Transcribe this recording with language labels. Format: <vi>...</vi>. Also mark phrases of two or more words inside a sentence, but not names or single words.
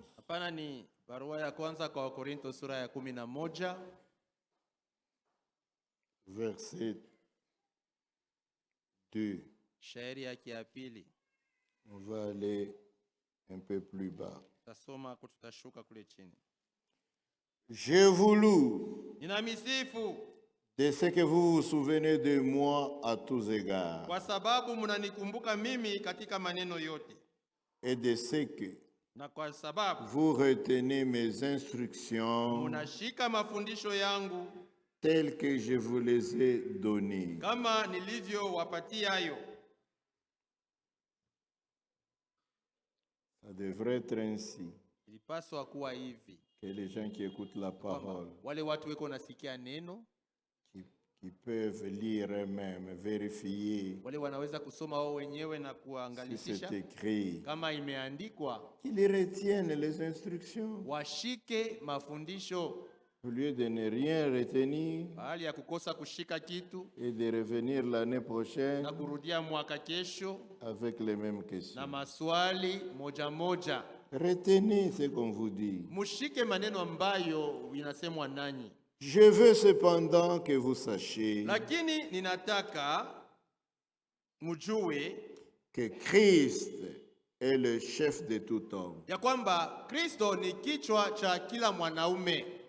<sw>Hapana, ni barua ya kwanza kwa Wakorintho sura ya 11</sw> <fr>Verset 2.</fr> <sw>shairi yake ya pili.</sw> <fr>On va aller un peu plus bas.</fr> <sw>Tutasoma tutashuka kule chini.</sw> <fr>Je vous loue</fr> <sw>Ninamisifu</sw> <fr>de ce que vous vous souvenez de moi à tous égards,</fr> <sw>kwa sababu mnanikumbuka mimi katika maneno yote,</sw> <fr>et de ce que</fr> <sw>na kwa sababu</sw> <fr>vous retenez mes instructions</fr> <sw>mnashika mafundisho yangu</sw> <fr>telles que je vous les ai données.</fr> <sw>kama nilivyowapatia hayo.</sw> <fr>Ça devrait être ainsi</fr> <sw>Ilipaswa kuwa hivi,</sw> <fr>que les gens qui écoutent la parole,</fr> <sw>wale watu weko nasikia neno,</sw> <fr>qui peuvent lire eux-mêmes, vérifier</fr> <sw>wale wanaweza kusoma wao wenyewe na</sw> <fr>si c'est</fr> <sw>kuangalisha</sw> <fr>écrit,</fr> <sw>kama imeandikwa,</sw> <fr>qu'ils retiennent les instructions</fr> <sw>washike mafundisho</sw> <fr>au lieu de ne rien retenir</fr> <sw>bahali ya kukosa kushika kitu</sw> <fr>et de revenir l'année prochaine</fr> <sw>na kurudia mwaka kesho</sw> <fr>avec les mêmes</fr> <sw>na</sw> <fr>questions.</fr> <sw>maswali moja moja.</sw> <fr>Retenez ce qu'on vous dit.</fr> <sw>Mushike maneno ambayo inasemwa nanyi.</sw> <fr>Je veux cependant que vous sachiez</fr> <sw>Lakini ninataka mujue</sw> <fr>que Christ est le chef de tout homme,</fr> <sw>ya kwamba Kristo ni kichwa cha kila mwanaume</sw>